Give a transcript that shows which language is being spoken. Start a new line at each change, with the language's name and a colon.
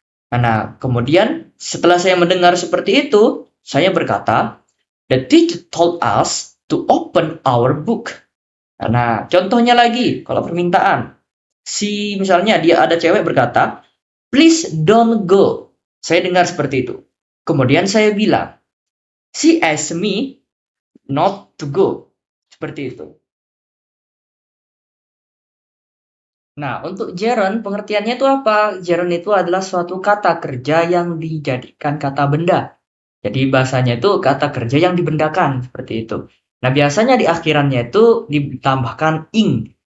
Indonesian: Nah, kemudian setelah saya mendengar seperti itu, saya berkata,
English: the teacher told us to open our book.
Indonesian: Nah, contohnya lagi, kalau permintaan. Misalnya dia ada cewek berkata,
English: please don't go.
Indonesian: Saya dengar seperti itu. Kemudian saya bilang,
English: she asked me not to go.
Indonesian: Seperti itu. Nah, untuk gerund, pengertiannya itu apa? Gerund itu adalah suatu kata kerja yang dijadikan kata benda. Jadi bahasanya itu kata kerja yang dibendakan, seperti itu. Nah, biasanya di akhirannya itu ditambahkan ing.